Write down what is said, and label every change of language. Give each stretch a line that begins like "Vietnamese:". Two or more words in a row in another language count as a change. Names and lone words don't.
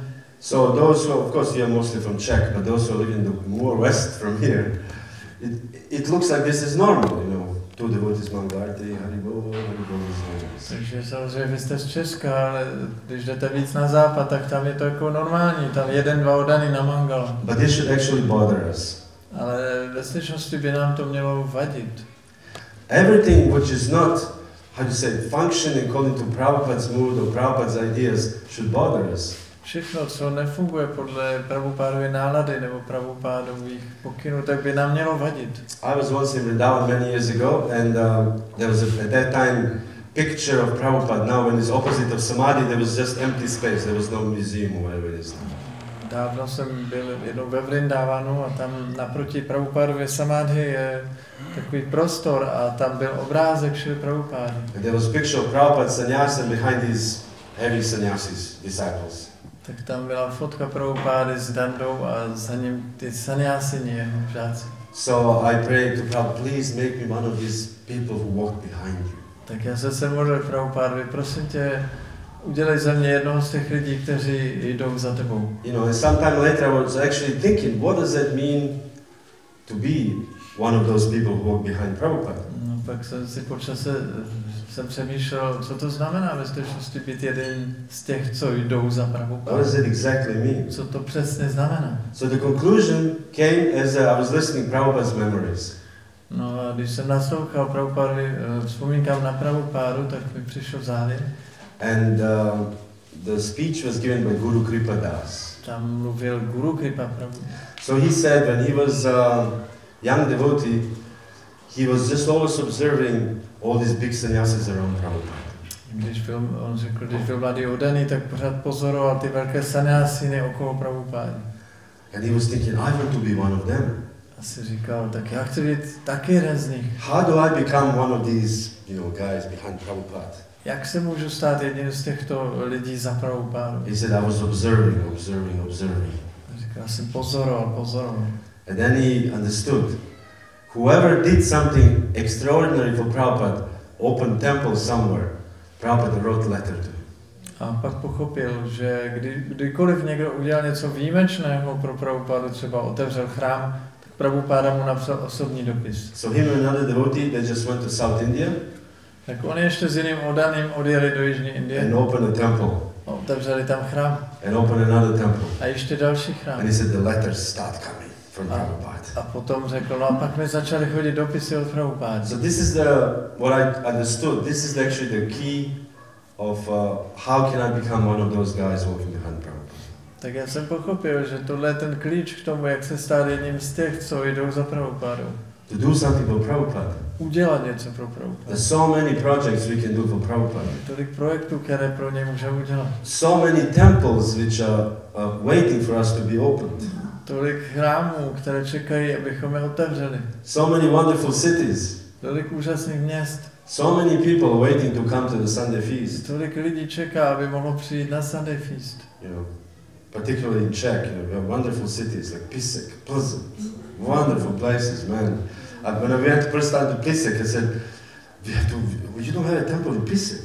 English: So those who, of course, you are mostly from Czech, but those who live in the more west from here, it looks like this is normal, you know. Two devotees Mangala Arati, Haribol, Haribol is normal.
Czech: Takže samozřejmě vy jste z Česka, ale když jdete víc na západ, tak tam je to jako normální, tam 1, 2 oddaní na Mangala.
English: But this should actually bother us.
Czech: Ale ve skutečnosti by nám to mělo vadit.
English: Everything which is not, how to say, functioning according to Prabhupada's mood or Prabhupada's ideas should bother us.
Czech: Všechno, co nefunguje podle Prabhupádovy nálady nebo Prabhupádových pokynů, tak by nám mělo vadit.
English: I was once in Vrindavan many years ago, and there was at that time picture of Prabhupada. Now, when it's opposite of Samadhi, there was just empty space. There was no museum or whatever it is.
Czech: Dávno jsem byl jednou ve Vrindavanu a tam naproti Prabhupádově Samadhi je takový prostor a tam byl obrázek Šrily Prabhupády.
English: And there was a picture of Prabhupada sannyasa and behind his heavy sannyasis, disciples.
Czech: Tak tam byla fotka Prabhupády s dandou a za ním ty sannyasini, jeho žáci.
English: So I prayed to Prabhupada, please make me one of these people who walk behind you.
Czech: Tak já se modlil Prabhupádovi, prosím tě, udělej ze mě jednoho z těch lidí, kteří jdou za tebou.
English: You know, and sometime later I was actually thinking, what does it mean to be one of those people who walk behind Prabhupada?
Czech: No, pak jsem si po čase přemýšlel, co to znamená ve skutečnosti být jeden z těch, co jdou za Prabhupádou.
English: What does it exactly mean?
Czech: Co to přesně znamená?
English: So the conclusion came as I was listening Prabhupada's memories.
Czech: No a když jsem naslouchal Prabhupádovi vzpomínkám na Prabhupádu, tak mi přišel závěr.
English: And the speech was given by Guru Kripa Das.
Czech: Tam mluvil Guru Kripa Prabhu.
English: So he said when he was a young devotee, he was just always observing all these big sannyasis around Prabhupada.
Czech: On řekl, když byl mladý oddaný, tak pořád pozoroval ty velké sannyasiny okolo Prabhupády.
English: And he was thinking, I want to be one of them.
Czech: A si říkal, tak já chci být taky jeden z nich.
English: How do I become one of these, guys behind Prabhupada?
Czech: Jak se můžu stát jedním z těchto lidí za Prabhupádu?
English: He said, I was observing.
Czech: Říkal, já jsem pozoroval.
English: And then he understood. Whoever did something extraordinary for Prabhupada, opened temple somewhere, Prabhupada wrote letter to him.
Czech: A pak pochopil, že kdykoliv někdo udělal něco výjimečného pro Prabhupádu, třeba otevřel chrám, tak Prabhupáda mu napsal osobní dopis.
English: So him and another devotee, they just went to South India.
Czech: Tak oni ještě s jiným oddaným odjeli do Jižní Indie.
English: And opened a temple.
Czech: A otevřeli tam chrám.
English: And opened another temple.
Czech: A ještě další chrám.
English: And he said the letters start coming from Prabhupada.
Czech: A potom řekl, no a pak mi začaly chodit dopisy od Prabhupády.
English: So this is what I understood. This is actually the key of how can I become one of those guys walking behind Prabhupada.
Czech: Tak já jsem pochopil, že tohle je ten klíč k tomu, jak se stát jedním z těch, co jdou za Prabhupádou.
English: To do something for Prabhupada.
Czech: Udělat něco pro Prabhupádu.
English: There's so many projects we can do for Prabhupada.
Czech: Tolik projektů, které pro ně můžeme udělat.
English: So many temples which are waiting for us to be opened.
Czech: Tolik chrámů, které čekají, abychom je otevřeli.
English: So many wonderful cities.
Czech: Tolik úžasných měst.
English: So many people waiting to come to the Sunday feast.
Czech: Tolik lidí čeká, aby mohlo přijít na
English: Sunday feast. Particularly in Czech, we have wonderful cities like Písek, Plzeň, wonderful places, man. And when I went first time to Písek, I said, you don't have a temple in Písek.